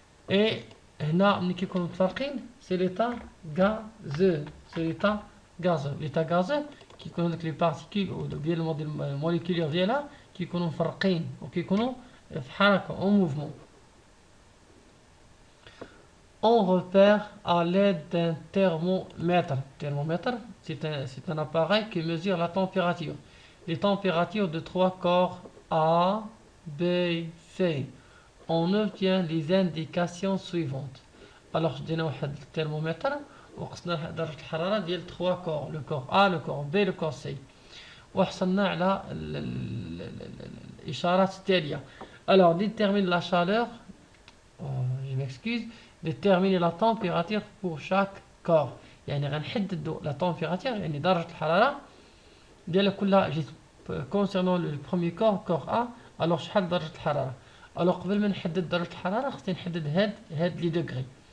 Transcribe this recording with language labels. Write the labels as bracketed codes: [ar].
[ar] اي هنا ملي كيكونوا متفرقين [fr] سي ليطا غازو، سي ليطا غازو. ليطا غازو [ar] كيكونوا هذوك لي بارتيكول ديال الموليكولير ديالها كيكونوا مفرقين وكيكونوا في حركه او موفمون. [fr] On repère à l'aide d'un thermomètre. Thermomètre, c'est un appareil qui mesure la température. Les températures de trois corps A, B, C. On obtient les indications suivantes. Alors, je donne un thermomètre [ar] وقسنا درجة الحرارة ديال 3 كور، [fr] le corps A, le corps B, le corps C. [ar] وحصلنا على الإشارات التالية. [fr] Alors, détermine la chaleur. Je m'excuse. Déterminer la température pour chaque corps. [ar] يعني غنحددوا [fr] la température [ar] يعني درجة الحرارة ديال كل جسم. [fr] concernant le premier corps A, alors [ar] شحال درجة الحرارة. alors قبل ما نحدد درجة الحرارة خصني نحدد هاد لي دوغري.